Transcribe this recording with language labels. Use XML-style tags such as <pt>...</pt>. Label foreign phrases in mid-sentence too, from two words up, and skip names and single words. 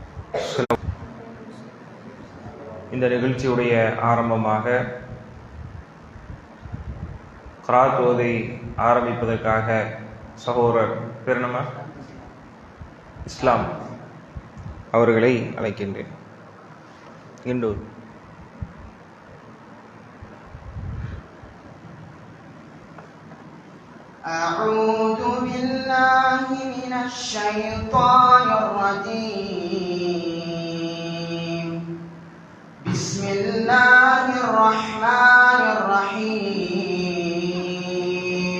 <ta>இந்த நிகழ்ச்சியுடைய ஆரம்பமாக கிராத் ஓதை ஆரம்பிப்பதற்காக சகோதரர் பெருநம இஸ்லாம் அவர்களை அழைக்கின்றேன். இண்டூர்</ta> <ar>أعوذ بالله من الشيطان الرجيم. بسم الله الرحمن الرحيم.</ar>